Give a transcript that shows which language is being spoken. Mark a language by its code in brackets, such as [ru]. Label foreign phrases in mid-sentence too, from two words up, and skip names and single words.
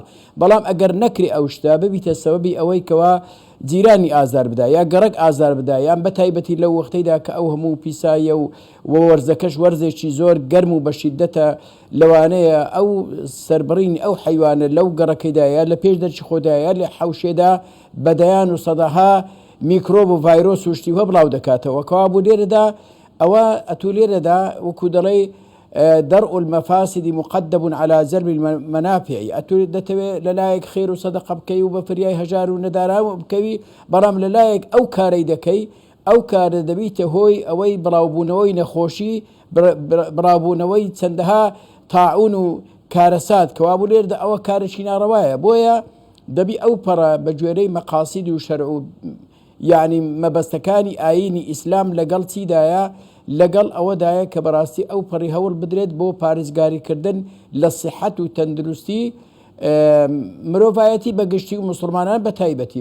[ckb] بەڵام ئەگەر نەکری ئەو شتا ببیتە سەبەبی ئەوەی کەوا جیرانی ئازار بدا یا گەڕک ئازار بدا یان بە تایبەتی لەو وەختەیدا کە ئەو هەموو پیسایە و وەرزەکەش وەرزێکی زۆر گەرم و بەشیدەتە لەوانەیە ئەو سەربڕینی ئەو حیوانە لەو گەڕەکەیدایە لە پێش دەرچی خۆدایە لە حەوشێدا بەدەیان و سەدەها میکرۆب و ڤایرۆس و شتی وە بڵاو دەکاتەوە. کەوا بوو لێرەدا ئەوە ئەتو لێرەدا وەکو دەڵێ [ar] درء المفاسد مقدم على جلب المنافع، [ckb] ئەتو دەتەوێت لەلایەک خێر و سەدەقە بکەی و بە فریای هەژار و نەدارا بکەوی، بەڵام لەلایەک ئەو کارەی دەکەی ئەو کارە دەبیتە هۆی ئەوەی بڵاوبوونەوەی نەخۆشی، بڕاوبوونەوەی چەندەها تاعون و کارەسات. کەوا بوو لێرەدا ئەوە کارێکی ناڕەوایە، بۆیە دەبی ئەو پەڕە بە گوێرەی مەقاسید و شەرع و یعنی مەبەستەکانی ئاینی ئیسلام لەگەڵ چیدایە، لەگەڵ ئەوەدایە کە بەڕاستی ئەو پەڕی هەوڵ بدرێت بۆ پارێزگاریکردن لە سیحەت و تەندروستی مرۆڤایەتی بەگشتی و مسلمانان بە تایبەتی.